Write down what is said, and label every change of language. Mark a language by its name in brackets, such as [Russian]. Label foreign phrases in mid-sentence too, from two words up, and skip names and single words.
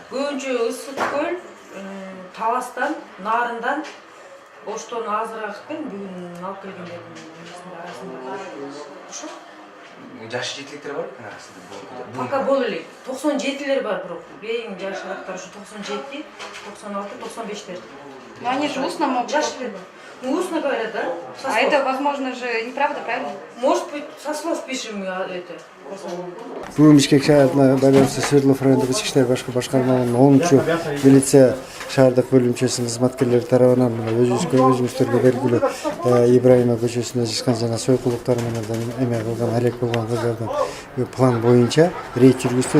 [Kyrgyz] Көбүнчө Ысык көл, Таластан, Нарындан, Оштон азыраак экен, бүгүн алып келгендердин арасында. Ошо Жашы жетиликтер бар экен арасында. пока боло элек. 97лер бар бирок. Эң жашыраактар ушу 97, 96, 95лер. [Russian] Но они же устно могут. Жаштар. Устно говорят, да? А это, возможно же, неправда, правильно? Может быть, со слов пишем это. [Kyrgyz] Бүгін Бишкек шаарына байланыштуу Свердлов райондук ички иштер башкармалыгынын 10-чу милиция шаардык бөлүмчөсүнүн кызматкерлери тарабынан өзүңүздөргө белгилүү Ибраимова көчөсүндө жашкан жана сойкулуктар менен эме кылган, алек болгон кыздардын план боюнча рейд жүргүздү.